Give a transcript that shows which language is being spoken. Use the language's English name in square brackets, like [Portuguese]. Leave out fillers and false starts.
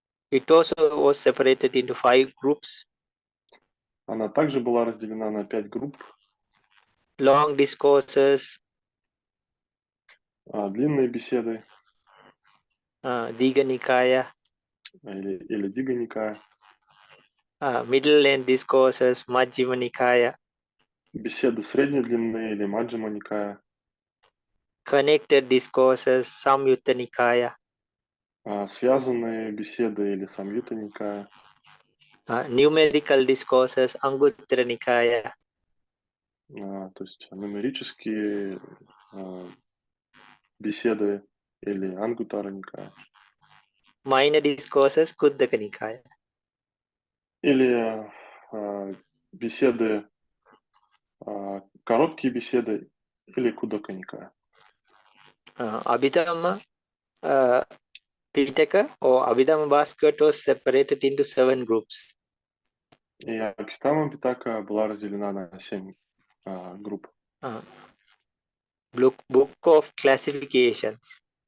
[English] It also was separated into 5 groups. [Russian] Она также была разделена на 5 групп. [English] Long discourses. [Russian] Длинные беседы. [English] Diga Nikaya. [Russian] Или Дига Никая. [English] Middle length discourses. Majjhima Nikaya. [Russian] Беседы средней длины или Маджхима Никая. [English] Connected discourses. Samyutta Nikaya. [Russian] Связанные беседы или Самьюта Никая. [English] Numerical discourses. Anguttara Nikaya. [Russian] То есть нумерические беседы или Ангутара Никая. [English] Minor discourses. Kuddaka Nikaya. [Russian] Или беседы, короткие беседы или Кудака Никая. [English] Abhidhamma Pitaka or Abhidhamma basket was separated into 7 groups. [Russian] И Абхидхамма Питака была разделена на 7 групп. [English] Book of classifications.